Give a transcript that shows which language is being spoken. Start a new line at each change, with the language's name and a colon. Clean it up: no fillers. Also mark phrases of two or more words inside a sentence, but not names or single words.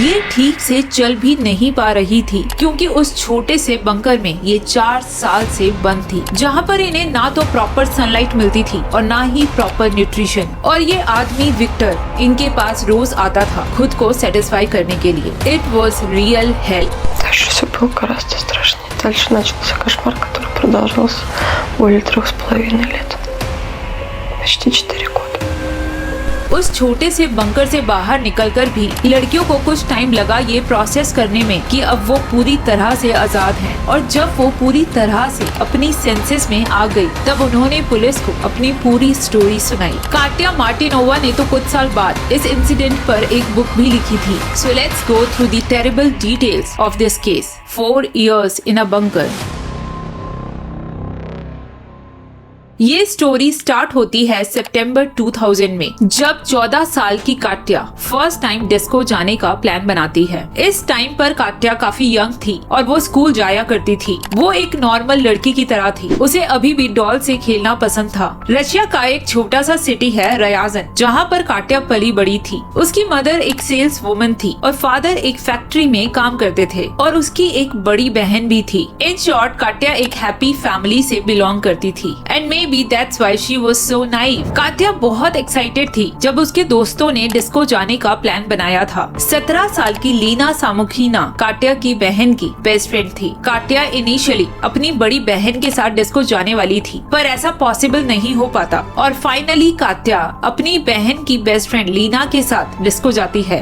Hindi: ये ठीक से चल भी नहीं पा रही थी क्योंकि उस छोटे से बंकर में ये 4 साल से बंद थी जहाँ पर इन्हें ना तो
English: proper sunlight
Hindi: मिलती थी और ना ही
English: proper nutrition.
Hindi: और ये आदमी विक्टर इनके पास रोज आता था खुद को सेटिस्फाई करने के लिए।
English: It was real help.
Russian: Дальше все было гораздо страшнее. Дальше начался кошмар, который продолжался более 3,5 лет. Почти 4 года.
Hindi: उस छोटे से बंकर से बाहर निकलकर भी लड़कियों को कुछ टाइम लगा ये प्रोसेस करने में कि अब वो पूरी तरह से आजाद हैं। और जब वो पूरी तरह से अपनी सेंसेस में आ गई तब उन्होंने पुलिस को अपनी पूरी स्टोरी सुनाई। काट्या मार्टिनोवा ने तो कुछ साल बाद इस इंसिडेंट पर एक बुक भी लिखी थी।
English: So let's go through the terrible details of this case. 4 years in a bunker।
Hindi: ये
English: story start
Hindi: होती है सितंबर 2000 में जब 14 साल की काट्या
English: first time disco
Hindi: जाने का प्लान बनाती है। इस टाइम पर काट्या काफी यंग थी और वो स्कूल जाया करती थी। वो एक नॉर्मल लड़की की तरह थी। उसे अभी भी डॉल से खेलना पसंद था। रशिया का एक छोटा सा सिटी है रयाजन जहाँ पर काट्या पली बड़ी थी। उसकी मदर एक
English: sales woman
Hindi: थी और फादर एक फैक्ट्री में काम करते थे और उसकी एक बड़ी बहन भी थी।
English: in short काट्या एक happy family से बिलोंग
Hindi: करती थी
English: एंड Maybe that's why she was so naive।
Hindi: काट्या बहुत एक्साइटेड थी जब उसके दोस्तों ने डिस्को जाने का प्लान बनाया था। 17 साल की लीना सामुखीना काट्या की बहन की
English: best friend
Hindi: थी। काट्या इनिशियली अपनी बड़ी बहन के साथ डिस्को जाने वाली थी पर ऐसा पॉसिबल नहीं हो पाता और फाइनली काट्या अपनी बहन की
English: best friend
Hindi: लीना के साथ डिस्को जाती है।